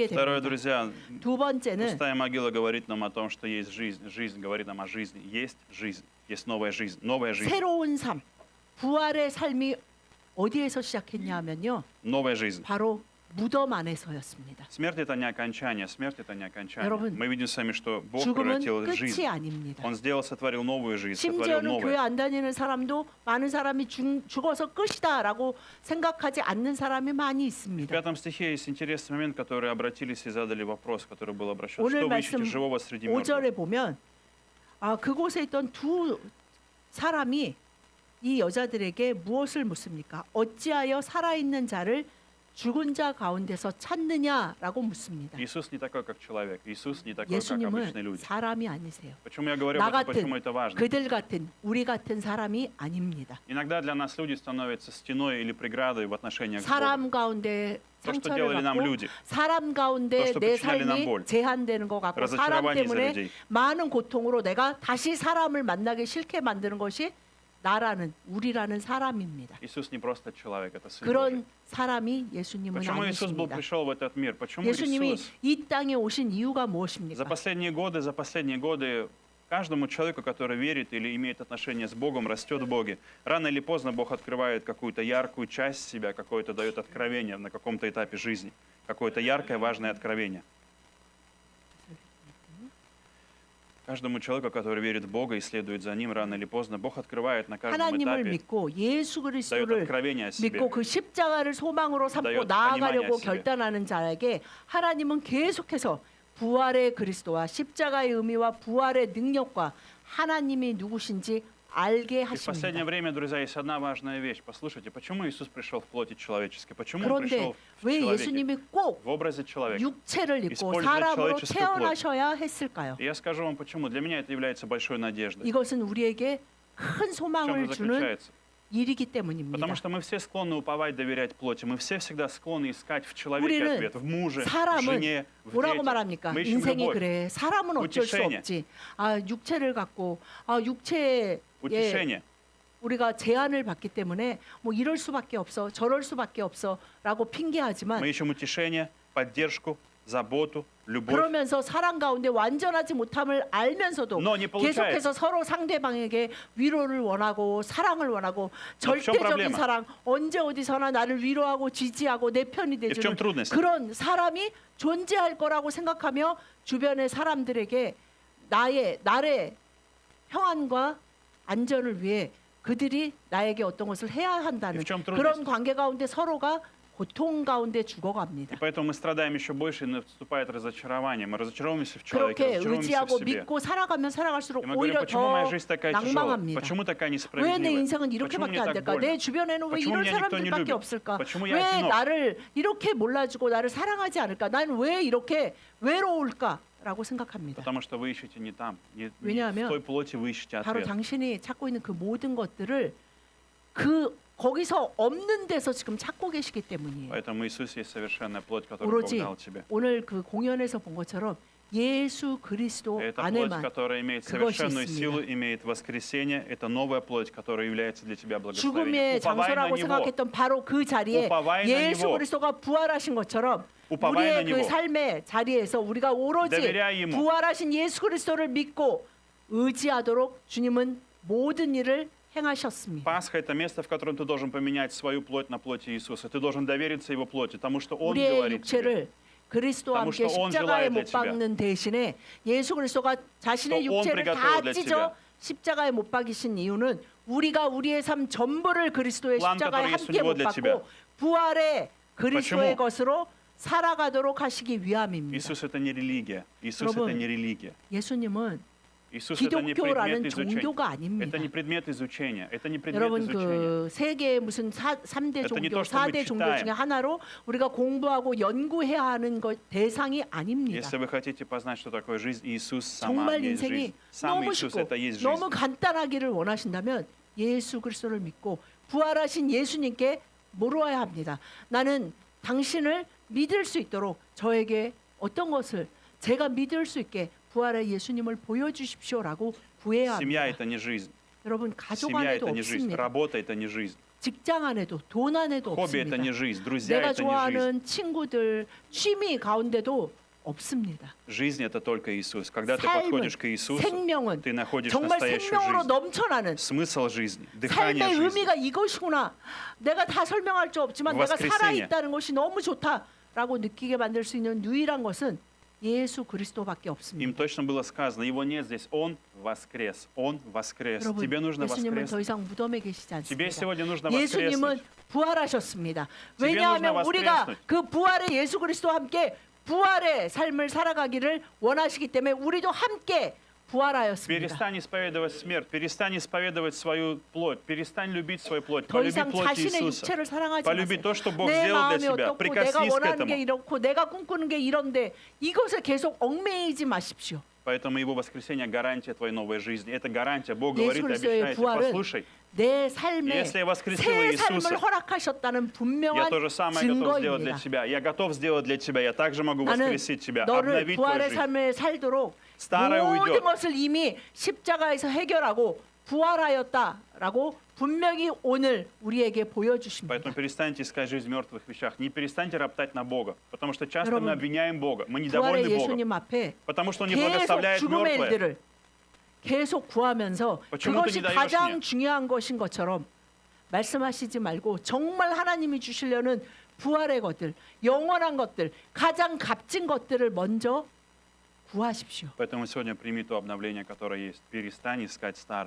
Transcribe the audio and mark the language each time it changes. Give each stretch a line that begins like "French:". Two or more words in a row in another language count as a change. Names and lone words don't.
Russian: Второе,
Korean: 됩니다.
Russian: друзья,
Korean: 두 번째는
Russian: пустая могила говорит нам о том, что есть жизнь. Жизнь говорит нам о жизни. Есть жизнь. Есть новая жизнь. Новая жизнь.
Korean: 새로운 삶, 부활의 삶이 어디에서 시작했냐 하면요.
Russian: Новая жизнь.
Korean: 바로 무덤 안에서였습니다.
Russian: Смерть – это не окончание. Смерть – это не окончание.
Korean: 여러분,
Russian: Мы видим с вами, что Бог
Korean: 죽음은
Russian: превратил
Korean: 끝이
Russian: жизнь.
Korean: 아닙니다.
Russian: Он сотворил новую жизнь, сотворил
Korean: 심지어는 교회
Russian: новое.
Korean: 안 다니는 사람도 많은 사람이 죽어서 끝이다라고 생각하지 않는 사람이 많이
Russian: В
Korean: 있습니다.
Russian: 5 стихе есть интересный момент, который обратились и задали вопрос, который был обращен.
Korean: 오늘
Russian: Что вы ищете
Korean: 말씀
Russian: живого среди
Korean: 5절에
Russian: мертвых?
Korean: 보면 그곳에 있던 두 사람이 이 여자들에게 무엇을 묻습니까? 어찌하여 살아있는 자를 죽은 자 가운데서 찾느냐라고 묻습니다.
Russian: Иисус не такой, как человек. Иисус не такой, как обычные
Korean: 예수님은
Russian: люди.
Korean: 사람이 아니세요.
Russian: Почему я говорю
Korean: 나
Russian: об этом,
Korean: 같은,
Russian: почему это важно?
Korean: 그들 같은, 우리 같은 사람이 아닙니다.
Russian: Иногда для нас люди становятся стеной или преградой в отношениях с Богом.
Korean: 사람 가운데
Russian: То, что
Korean: 상처를
Russian: делали нам
Korean: 받고
Russian: люди,
Korean: 사람 가운데
Russian: То, что
Korean: 내
Russian: причиняли нам
Korean: 삶이
Russian: боль,
Korean: 제한되는 것 같고 사람
Russian: разочарование из-за
Korean: 때문에
Russian: людей.
Korean: 많은 고통으로 내가 다시 사람을 만나기 싫게 만드는 것이 나라는 우리라는 사람입니다.
Russian: Иисус не просто человек, это Сын Божий.
Korean: 그런 사람이 예수님은
Russian: Почему Иисус был
Korean: 아니십니다.
Russian: пришел в этот мир? Почему
Korean: 예수님이
Russian: Иисус
Korean: 이 땅에 오신 이유가
Russian: за
Korean: 무엇입니까?
Russian: последние годы каждому человеку, который верит или имеет отношение с Богом, растет в Боге. Рано или поздно Бог открывает какую-то яркую часть себя, какое-то дает откровение на каком-то этапе жизни, какое-то яркое, важное откровение. Каждому человеку, который верит в Бога и следует за Ним, рано или поздно Бог открывает на каждом
Korean: 하나님을
Russian: этапе,
Korean: 믿고 예수
Russian: дает
Korean: 그리스도를
Russian: откровение о себе.
Korean: 믿고 그 십자가를 소망으로 삼고 다요- 나아가려고
Russian: понимание
Korean: 결단하는 자에게 하나님은 계속해서 부활의 그리스도와 십자가의 의미와 부활의 능력과 하나님이 누구신지 알게
Russian: И в последнее
Korean: 하십니다.
Russian: время, друзья, есть одна важная вещь. Послушайте, почему Иисус пришел в плоти человеческой? Почему Он
Korean: 그런데
Russian: пришел в
Korean: 왜
Russian: человеке,
Korean: 예수님이 꼭
Russian: в образе человека?
Korean: 육체를 입고
Russian: используя
Korean: 사람으로
Russian: человеческую плоть.
Korean: 태어나셔야 했을까요?
Russian: И я скажу вам почему. Для меня это является большой надеждой.
Korean: 이것은 우리에게 큰
Russian: В чем
Korean: 소망을
Russian: это
Korean: 주는
Russian: заключается?
Korean: 일이기 때문입니다.
Russian: Потому что мы все склонны уповать, доверять плоти. Мы все всегда склонны искать в человеке
Korean: 우리는
Russian: ответ, в муже, в
Korean: 사람은
Russian: жене, в
Korean: 뭐라고
Russian: детях.
Korean: 말합니까?
Russian: Мы ищем
Korean: 인생이
Russian: любовь,
Korean: 그래. 사람은 어쩔 수
Russian: утешение.
Korean: 없지. 아 육체를 갖고 아 육체에
Russian: утешение.
Korean: 우리가 제한을 받기 때문에 뭐 이럴 수밖에 없어, 저럴 수밖에 없어라고 핑계하지만
Russian: Мы ищем утешение, поддержку, заботу, любовь.
Korean: 그러면서 사랑 가운데 완전하지 못함을 알면서도
Russian: Но не получается.
Korean: 계속해서 서로 상대방에게 위로를 원하고 사랑을 원하고
Russian: Но в чем
Korean: 절대적인
Russian: проблема?
Korean: 사랑 언제 어디서나 나를 위로하고 지지하고 내 편이
Russian: И в чем
Korean: 돼주는
Russian: трудность?
Korean: 그런 사람이 존재할 거라고 생각하며 주변의 사람들에게 나의 평안과 안전을 위해 그들이 나에게 어떤 것을 해야 한다는
Russian: И в чем
Korean: 그런
Russian: трудность?
Korean: 관계 가운데 서로가 고통 가운데
Russian: И
Korean: 죽어갑니다.
Russian: поэтому мы страдаем еще больше, и наступает разочарование. Мы разочаровываемся в человеке,
Korean: 그렇게
Russian: разочаровываемся в
Korean: 의지하고
Russian: себе.
Korean: 믿고 살아가면 살아갈수록
Russian: И мы говорим,
Korean: 오히려
Russian: почему моя
Korean: 더
Russian: жизнь такая тяжелая?
Korean: 낭망합니다.
Russian: Почему такая
Korean: 왜 내
Russian: несправедливая?
Korean: 인생은
Russian: Почему
Korean: 이렇게밖에
Russian: мне
Korean: 안
Russian: так
Korean: 될까?
Russian: больно?
Korean: 내 주변에는 왜
Russian: почему
Korean: 이런
Russian: меня никто не
Korean: 사람들밖에
Russian: любит?
Korean: 없을까?
Russian: почему я
Korean: 왜
Russian: одинок?
Korean: 나를 이렇게 몰라주고 나를 사랑하지 않을까? 난 왜 이렇게 외로울까? 라고 생각합니다.
Russian: Потому что вы ищете не там, не в
Korean: 왜냐하면
Russian: той плоти вы ищете
Korean: 바로
Russian: ответ.
Korean: 당신이 찾고 있는 그 모든 것들을 거기서 없는 데서 지금 찾고 계시기 때문이에요.
Russian: Поэтому Иисус есть совершенная плоть, которую Бог
Korean: 오로지
Russian: дал тебе.
Korean: 오늘 그 공연에서 본 것처럼 예수 그리스도
Russian: Это плоть,
Korean: 안에만
Russian: которая имеет
Korean: 그것이
Russian: совершенную
Korean: 있습니다.
Russian: силу, имеет воскресение. Это новая плоть, которая является для тебя благословением.
Korean: 죽음의
Russian: Уповай на
Korean: 장소라고
Russian: Него.
Korean: 생각했던 바로 그 자리에
Russian: Уповай на
Korean: 예수
Russian: 니보.
Korean: 그리스도가 부활하신 것처럼
Russian: Уповай на
Korean: 우리의 그 니보. 삶의 자리에서 우리가 오로지
Russian: доверяй ему.
Korean: 부활하신 예수 그리스도를 믿고 의지하도록 주님은 모든 일을 행하셨습니다.
Russian: Пасха – это место, в котором ты должен поменять свою плоть на плоти Иисуса. Ты должен довериться Его плоти, потому что Он
Korean: 우리의
Russian: говорит тебе.
Korean: 육체를 그리스도와
Russian: потому
Korean: 함께
Russian: что он
Korean: 십자가에
Russian: желает для
Korean: 못
Russian: тебя.
Korean: 박는 대신에 예수 그리스도가 자신의
Russian: что он
Korean: 육체를 다
Russian: приготовил для
Korean: 찢어
Russian: тебя.
Korean: 십자가에 못 박이신 이유는 우리가 우리의 삶 전부를 그리스도의
Russian: план,
Korean: 십자가에
Russian: который есть у
Korean: 함께
Russian: него
Korean: 못
Russian: для тебя.
Korean: 박고 부활의 그리스도의
Russian: почему?
Korean: 것으로 살아가도록 하시기 위함입니다.
Russian: Иисус – это не религия. Иисус – это
Korean: 여러분,
Russian: не религия.
Korean: 예수님은
Russian: Иисус – это не предмет
Korean: 기독교라는
Russian: изучения.
Korean: 종교가 아닙니다.
Russian: Это не предмет изучения. Это не предмет
Korean: 여러분
Russian: изучения.
Korean: 그 세계 무슨 3대
Russian: Это не
Korean: 종교,
Russian: то, что мы
Korean: 4대 종교
Russian: читаем.
Korean: 중에 하나로 우리가 공부하고 연구해야 하는 것 대상이 아닙니다.
Russian: Если вы хотите познать, что такое жизнь, Иисус сама
Korean: 정말
Russian: есть
Korean: 인생이
Russian: жизнь. Сам
Korean: 너무
Russian: Иисус –
Korean: 쉽고
Russian: это есть жизнь.
Korean: 너무 간단하기를 원하신다면 예수 그리스도를 믿고 부활하신 예수님께 물어야 합니다. 나는 당신을 믿을 수 있도록 저에게 어떤 것을 제가 믿을 수 있게 부활의 예수님을 보여주십시오라고 구해야
Russian: Семья –
Korean: 합니다.
Russian: это не жизнь.
Korean: 여러분 가족
Russian: Семья –
Korean: 안에도
Russian: это не жизнь.
Korean: 없습니다.
Russian: Работа – это не жизнь.
Korean: 직장 안에도 돈 안에도
Russian: Хобби – это
Korean: 없습니다.
Russian: не жизнь. Друзья –
Korean: 내가
Russian: это не жизнь.
Korean: 좋아하는 친구들 취미 가운데도 없습니다.
Russian: Жизнь – это только Иисус. Когда ты
Korean: 삶은,
Russian: подходишь к Иисусу,
Korean: 생명은
Russian: ты находишь
Korean: 정말
Russian: настоящую
Korean: 생명으로
Russian: жизнь.
Korean: 넘쳐나는
Russian: Смысл жизни, дыхание
Korean: 삶의
Russian: жизни.
Korean: 의미가 이것이구나. 내가 다 설명할 수 없지만 내가
Russian: воскресенье.
Korean: 살아있다는 것이 너무 좋다라고 느끼게 만들 수 있는 유일한 것은 예수 그리스도밖에
Russian: Им
Korean: 없습니다.
Russian: точно было сказано, его нет здесь, он воскрес, он воскрес.
Korean: 여러분,
Russian: Тебе нужно
Korean: 예수님은
Russian: воскреснуть.
Korean: 더 이상 무덤에 계시지
Russian: Тебе
Korean: 않습니다.
Russian: сегодня нужно
Korean: 예수님은
Russian: воскреснуть.
Korean: 부활하셨습니다. 집에 왜냐하면
Russian: нужно
Korean: 우리가
Russian: воскреснуть.
Korean: 그 부활의 예수 그리스도와 함께 부활의 삶을 살아가기를 원하시기 때문에 우리도 함께 부활하였습니다.
Russian: Перестань исповедовать смерть, перестань исповедовать свою плоть, перестань любить свою плоть,
Korean: 더
Russian: полюби
Korean: 이상
Russian: плоть
Korean: 자신의
Russian: Иисуса.
Korean: 육체를 사랑하지
Russian: Полюби
Korean: 마세요.
Russian: то, что Бог
Korean: 내
Russian: сделал для
Korean: 마음이
Russian: тебя.
Korean: 어떻고 내가
Russian: Прикоснись к
Korean: 원하는 게
Russian: этому.
Korean: 이렇고 내가 꿈꾸는 게 이런데 이것에 계속 얽매이지 마십시오.
Russian: Поэтому Его воскресение гарантия твоей новой жизни. Это гарантия. Бог
Korean: 예수
Russian: говорит и
Korean: 그리스도의
Russian: обещает.
Korean: 부활은
Russian: Послушай,
Korean: 내 삶에
Russian: Если я воскресил
Korean: 새
Russian: Иисуса,
Korean: 삶을 허락하셨다는
Russian: я
Korean: 분명한
Russian: то же самое готов сделать для
Korean: 증거입니다.
Russian: тебя. Я готов сделать для тебя. Я также могу
Korean: 나는
Russian: воскресить тебя,
Korean: 너를
Russian: обновить твою
Korean: 부활의
Russian: жизнь.
Korean: 삶을 살도록
Russian: старое
Korean: 모든
Russian: уйдет.
Korean: 것을 이미 십자가에서 해결하고 부활하였다라고 분명히 오늘 우리에게 보여주십니다.
Russian: Поэтому перестаньте искать жизнь в мертвых вещах. Не перестаньте роптать на Бога. Потому что часто мы
Korean: 여러분,
Russian: обвиняем Бога. Мы
Korean: 부활의
Russian: недовольны Богом.
Korean: 예수님 앞에
Russian: Потому что Он не
Korean: 계속
Russian: благословляет
Korean: 죽음의
Russian: мертвое.
Korean: 일들을 계속 구하면서
Russian: почему ты
Korean: 그것이
Russian: не даешь
Korean: 가장
Russian: мне?
Korean: 중요한 것인 것처럼 말씀하시지 말고 정말 하나님이 주시려는 부활의 것들, 영원한 것들, 가장 값진 것들을 먼저 구하십시오.
Russian: Поэтому сегодня прими то обновление, которое есть. Перестань искать старое.